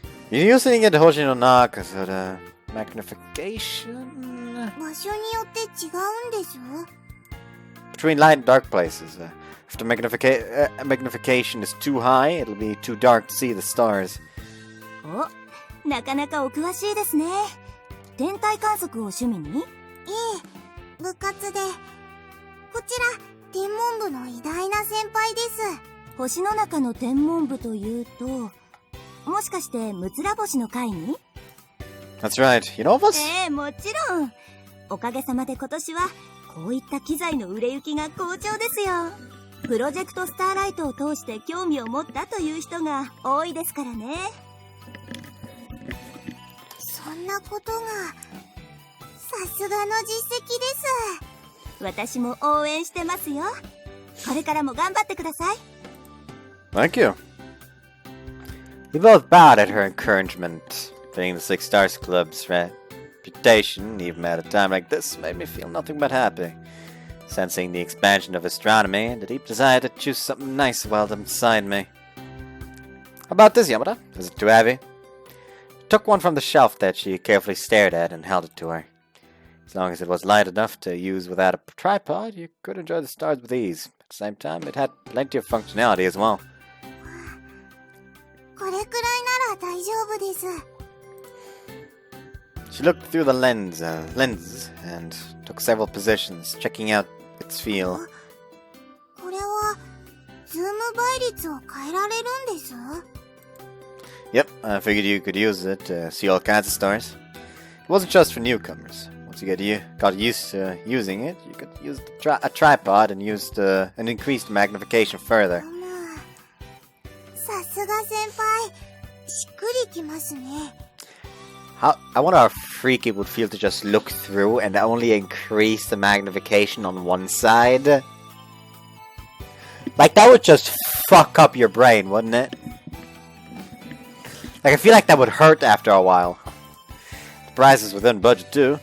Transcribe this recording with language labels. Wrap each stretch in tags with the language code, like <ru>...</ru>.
<en>You're using it Hoshino Naka, so the magnification?</en> <ja>場所によって違うんです。</ja> <en>Between light and dark places. If the magnification is too high, it'll be too dark to see the stars.</en> <ja>お、なかなかお詳しいですね。天体観測を趣味に？ええ、部活で。こちら、天文部の偉大な先輩です。星の中の天文部というと、もしかしてムツラ星の会に？</ja> <en>That's right. You know of us?</en> <ja>もちろん。おかげさまで今年はこういった機材の売れ行きが好調ですよ。プロジェクトスターライトを通して興味を持ったという人が多いですからね。そんなことが、さすがの実績です。私も応援してますよ。これからも頑張ってください。</ja> <en>Thank you. We both bowed at her encouragement. Being the Six Stars Club's reputation, even at a time like this, made me feel nothing but happy. Sensing the expansion of astronomy and the deep desire to choose something nice while beside me. How about this, Yamada? Is it too heavy? Took one from the shelf that she carefully stared at and held it to her. As long as it was light enough to use without a tripod, you could enjoy the stars with ease. At the same time, it had plenty of functionality as well.</en> <ja>これくらいなら大丈夫です。</ja> <en>She looked through the lenses and took several positions, checking out its feel.</en> <ja>これはズーム倍率を変えられるんです。</ja> <en>Yep, I figured you could use it to see all kinds of stars. It wasn't just for newcomers. Once you got used to using it, you could use a tripod and increase the magnification further.</en> <ja>さすが先輩、しっくりきますね。</ja> <en>I wonder how freaky it would feel to just look through and only increase the magnification on one side. Like, that would just fuck up your brain, wouldn't it? Like, I feel like that would hurt after a while. The price is within budget too.</en>